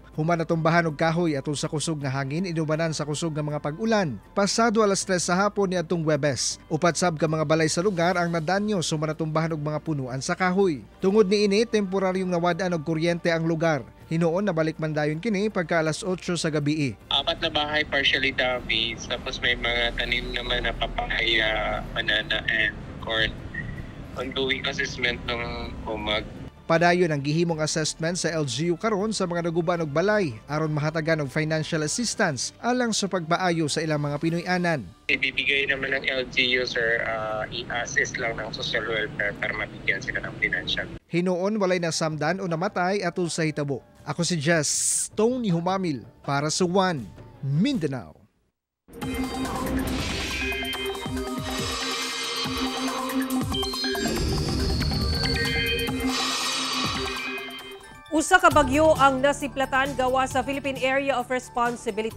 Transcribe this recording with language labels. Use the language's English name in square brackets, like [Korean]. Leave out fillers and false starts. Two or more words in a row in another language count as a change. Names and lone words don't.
[Cebuano] Human na tumbahan og kahoy atol sa kusog nga hangin inubanan sa kusog nga mga pag-ulan. Pasado alas 3 sa hapon niadtong Huwebes. Upat sab ka mga balay sa lugar ang nadanyo sa natumbahan og mga punuan sa kahoy. Tungod niini temporaryong nawad-an og kuryente ang lugar. Hinoon nabalik man dayon kini pagka alas 8 sa gabi. [Filipino] 4 na bahay [English] partially damaged, [Filipino] tapos may mga tanim naman na papaya, [English] banana and corn. Ongoing assessment [Filipino] ng UMAG. [Cebuano] Padayon ang gihimong assessment sa LGU karon sa mga naguban og balay aron mahatagan og [English] financial assistance [Cebuano] alang sa pagpaayo sa ilang mga Pinoy-anan. [Filipino] Ibibigay naman ng LGU sir, i-assist lang ng social welfare para mabigyan sila ng financial. [Cebuano] Hinoon walay nasamdan o namatay atol sa hitabo. Ako si Jess Tony Humamil para sa One Mindanao. Usa ka bagyo ang nasiplatan gawa sa Philippine Area of Responsibility.